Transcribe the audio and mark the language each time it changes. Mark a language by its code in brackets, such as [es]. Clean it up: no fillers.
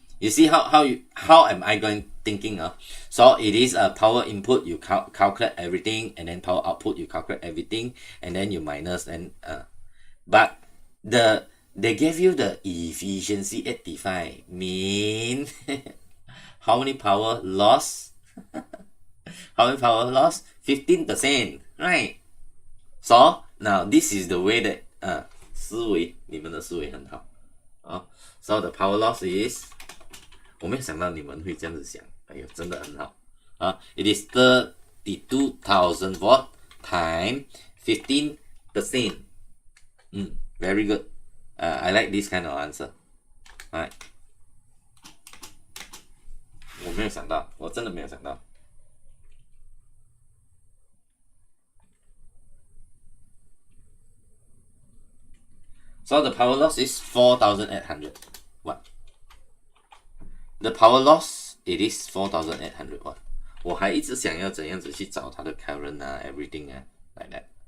[en] You see how am I going thinking? So it is a power input, you calculate everything, and then power output, you calculate everything, and then you minus, and but they gave you the efficiency 85, mean how many power loss? How many power loss? 15%, right? So now this is the way that [zh] 思维，你们的思维很好。 [en] So the power loss is， [zh] 我没有想到你们会这样子想，哎呦，真的很好。 [en] It is 32,000 watt times 15%. Very good. I like this kind of answer. Alright. [zh] 我没有想到，我真的没有想到。 [en] So the power loss is 4,800 watt. The power loss, it is 4,800 watt. [zh] 我还一直想要怎样子去找它的 current everything like that.